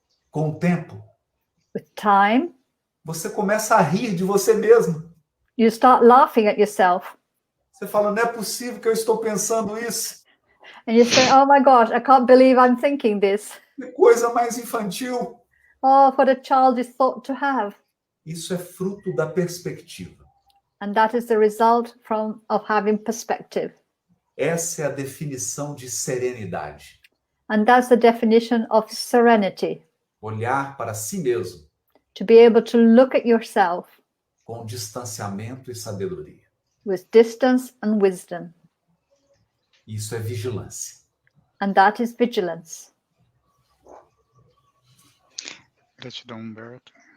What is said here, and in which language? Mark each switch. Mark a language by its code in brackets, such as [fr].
[pt] Com o tempo, [en] With time, [pt] você começa a rir de você mesmo. [en] you start laughing at yourself. [pt] Você fala, não é possível que eu estou pensando isso. [en] And you say, oh my gosh, I can't believe I'm thinking this. [pt] Que coisa mais infantil. [en] Oh, what a childish thought to have. [pt] Isso é fruto da perspectiva. [en] And that is the result of having perspective. [pt] Essa é a definição de serenidade. [en] And that's the definition of serenity. [pt] Olhar para si mesmo [en] To be able to look at yourself [pt] com distanciamento e sabedoria. [en] with distance and wisdom. [pt] Isso é vigilância. [en] And that is vigilance. [pt] Gratidão, Humberto.